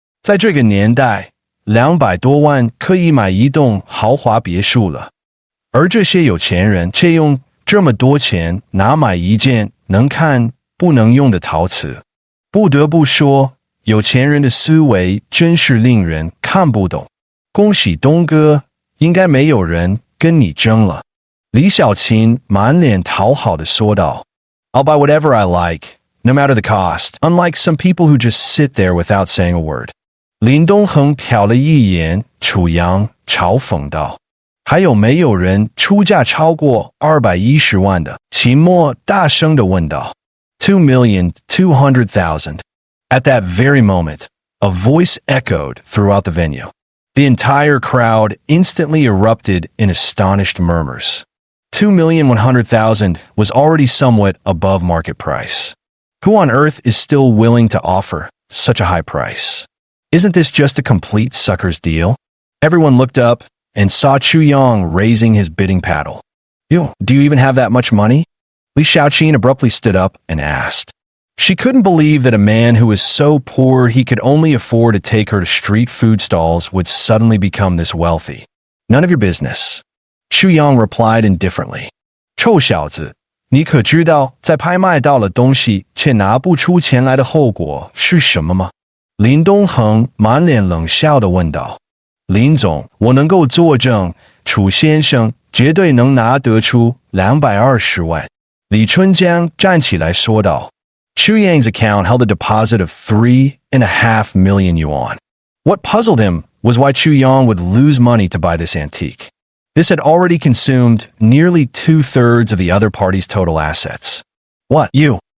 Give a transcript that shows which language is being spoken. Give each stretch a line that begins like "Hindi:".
Chinese: 在这个年代，200多万可以买一栋豪华别墅了，而这些有钱人却用这么多钱拿买一件能看不能用的陶瓷。不得不说，有钱人的思维真是令人看不懂。恭喜东哥，应该没有人跟你争了。李小琴满脸讨好地说道。
English: I'll buy whatever I like, no matter the cost, unlike some people who just sit there without saying a word.
Chinese: 林东恒瞟了一眼楚阳，嘲讽道：“还有没有人出价超过210万的？” 秦墨大声地问道。
English: 2,200,000. At that very moment, a voice echoed throughout the venue. The entire crowd instantly erupted in astonished murmurs. 2,100,000 was already somewhat above market price. Who on earth is still willing to offer such a high price? Isn't this just a complete sucker's deal? Everyone looked up and saw Chu Yang raising his bidding paddle. Yo, do you even have that much money? Li Xiaoqin abruptly stood up and asked. She couldn't believe that a man who was so poor he could only afford to take her to street food stalls would suddenly become this wealthy. None of your business. Chu Yang replied indifferently.
Chinese: 臭小子，你可知道在拍卖到了东西却拿不出钱来的后果是什么吗？林东恒满脸冷笑地问道。林总，我能够作证，楚先生绝对能拿得出220万。李春江站起来说道。
English: Chu Yang's account held a deposit of 3.5 million yuan. What puzzled him was why Chu Yang would lose money to buy this antique. This had already consumed nearly 2/3 of the other party's total assets. What, you?